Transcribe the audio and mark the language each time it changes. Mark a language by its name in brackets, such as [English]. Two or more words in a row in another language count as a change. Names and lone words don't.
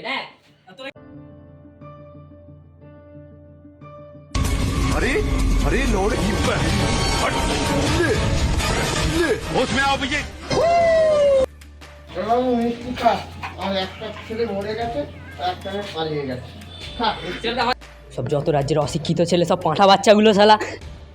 [Bangla] দেখ [Hindi] अरे अरे लोड की हट ले ले होश में आओ भैया [Bangla] আর একটা ছেলে মরে গেছে, একটা পালিয়ে গেছে। সব যত রাজ্যের অশিক্ষিত ছেলে সব পাঁঠা বাচ্চাগুলো শালা